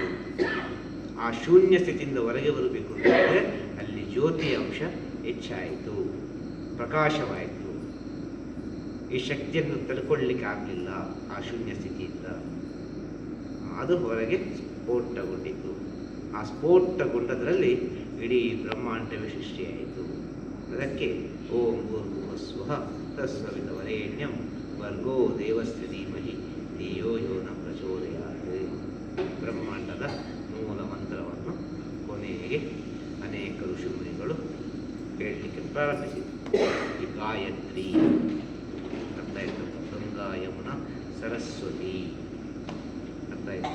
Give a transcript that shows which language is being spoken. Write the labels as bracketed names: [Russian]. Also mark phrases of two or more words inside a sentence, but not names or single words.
[Kannada] ಆ ಶೂನ್ಯ ಸ್ಥಿತಿಯಿಂದ ಹೊರಗೆ ಬರಬೇಕು ಅಂತಂದರೆ ಅಲ್ಲಿ ಜ್ಯೋತಿಯ ಅಂಶ ಹೆಚ್ಚಾಯಿತು, ಪ್ರಕಾಶವಾಯಿತು. ಈ ಶಕ್ತಿಯನ್ನು ತಡ್ಕೊಳ್ಳಿಕ್ಕೆ ಆಗಲಿಲ್ಲ ಆ ಶೂನ್ಯ ಸ್ಥಿತಿಯಿಂದ. ಅದು ಹೊರಗೆ ಸ್ಫೋಟಗೊಂಡಿತು. ಆ ಸ್ಫೋಟಗೊಂಡದರಲ್ಲಿ ಇಡೀ ಬ್ರಹ್ಮಾಂಡವೇ ಸೃಷ್ಟಿಯಾಯಿತು. [Sanskrit] ಅದಕ್ಕೆ ಓಂ ಭೂರ್ಭುವಸ್ವಃ ತತ್ಸವಿತುರ್ವರೆಣ್ಯಂ ಭರ್ಗೋ ದೇವಸ್ಯ ಧೀಮಹಿ ಧಿಯೋ ಯೋ ನ ಪ್ರಚೋದಯಾತ್. [Kannada] ಬ್ರಹ್ಮಾಂಡದ ಮೂಲ ಮಂತ್ರವನ್ನು ಕೊನೆಗೆ ಅನೇಕ ಋಷಿಮುನಿಗಳು ಹೇಳಲಿಕ್ಕೆ ಪ್ರಾರಂಭಿಸಿದರು. ಈ ಗಾಯತ್ರಿ, ಅರ್ಥ ಆಯಿತು? ಗಂಗಾ, ಯಮುನಾ, ಸರಸ್ವತಿ. ಅರ್ಥ ಆಯಿತು?